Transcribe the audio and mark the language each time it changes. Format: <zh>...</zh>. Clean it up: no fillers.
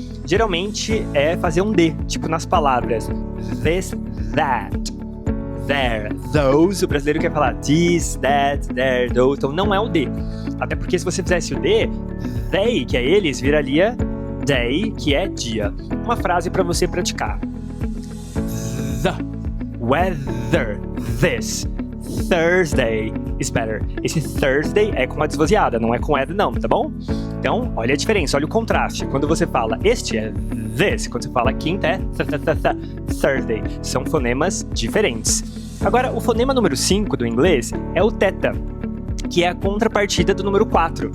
<pt>Geralmente é fazer um D, tipo nas palavras this, that, there, those. O brasileiro quer falar this, that, there, those. Então não é o D. Até porque se você fizesse o D, they, que é eles, viraria day, que é dia. Uma frase para você praticar.</pt> <en>Whether this Thursday is better.</en> <pt>Esse Thursday é com a desvozeada, não é com whether não, tá bom? Então, olha a diferença, olha o contraste. Quando você fala este é this, quando você fala quinta é Thursday. São fonemas diferentes. Agora, o fonema número 5 do inglês é o theta, que é a contrapartida do número 4.</pt>